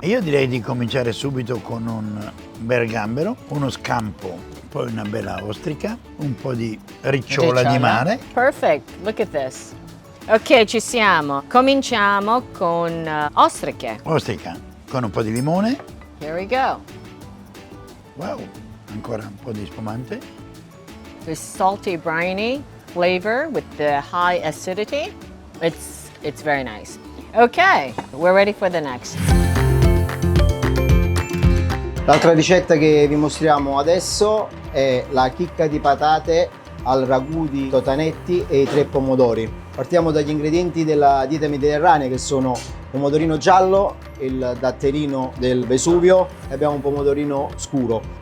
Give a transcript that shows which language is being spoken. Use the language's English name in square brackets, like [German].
[Italian] Io direi di cominciare subito con un bel gambero, uno scampo, poi una bella ostrica, un po' di ricciola di mare. [English] Perfect, look at this. Ok, [Italian] ci siamo. Cominciamo con ostriche. Ostrica con un po' di limone. [English] Here we go. [Italian] Wow, ancora un po' di spumante. [English] This salty briny flavor with the high acidity. It's very nice. Okay, we're ready for the next. [Italian] L'altra ricetta che vi mostriamo adesso è la chicca di patate al ragù di totanetti e i 3 pomodori. Partiamo dagli ingredienti della dieta mediterranea che sono pomodorino giallo, il datterino del Vesuvio e abbiamo un pomodorino scuro.